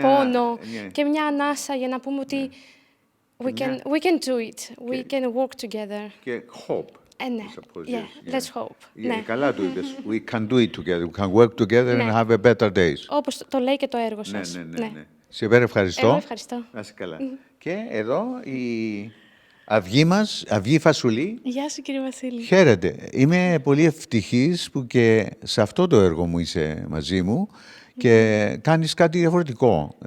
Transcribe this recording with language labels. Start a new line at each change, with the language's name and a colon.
Greek: πόνο και μια ανάσα για να πούμε ότι
English: we can do it, we can work together.
Greek: Και
English: hope.
Greek: Ναι,
English: let's hope.
Greek: Καλά το είπες.
English: We can do it together. We can work together and have a better days.
Greek: Όπως το λέει και το έργο σας. Ναι. Σε ευχαριστώ. Εγώ ευχαριστώ. Να είσαι καλά. Και εδώ η αυγή μας, Αυγή Φασουλή. Γεια σου κύριε Βασίλη. Χαίρετε. Είμαι πολύ ευτυχής που και σε αυτό το έργο μου είσαι μαζί μου και κάνεις κάτι διαφορετικό.